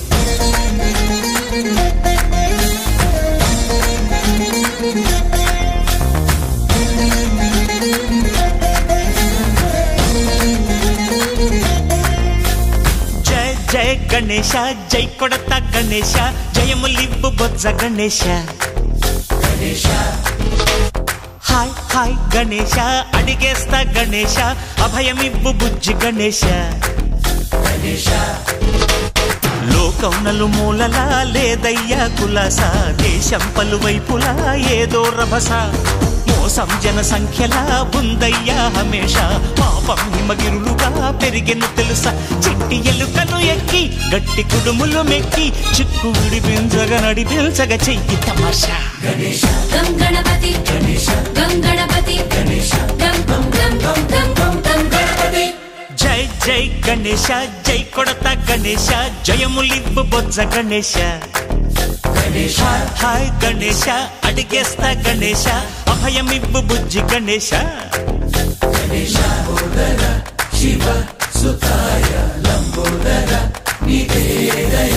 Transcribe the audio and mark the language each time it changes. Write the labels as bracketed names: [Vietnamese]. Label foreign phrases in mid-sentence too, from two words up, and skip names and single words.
[Telugu] జయ గణేశ జయ కొడత గణేశ జయములిబ్బు బొజ్జ గణేశ గణేశ హాయ్ హాయ్ గణేశ అడిగేస్తా గణేశ అభయమిబ్బు బుజ్జి గణేశ గణేశ లోకం నలుమూలలా లేదయ్యా కులాస దేశం పలువైపులా ఏదో రభస మోసం జన సంఖ్యలా ఉందయ్యా హమేష పాపం హిమగిరులుగా పెరిగెను తెలుసా చిట్టి ఎలుకను ఎక్కి గట్టి కుడుములు మెక్కి చిక్కు విడిపించగా నడిపించగా చెయ్యి తమాషా गणेश गं गणपति गणेश गं गणपति गणेश गं गं गं गं गं गं गणपति జై జై గణేశ జై కొడత గణేశ జయములిబ్బు బొజ్జ గణేశ गणेश హాయ్ గణేశ అడిగేస్తా గణేశ అభయమిబ్బు బుజ్జి గణేశ [Sanskrit] गणेश बोधर शिव सुताय लंबोदर निवेदय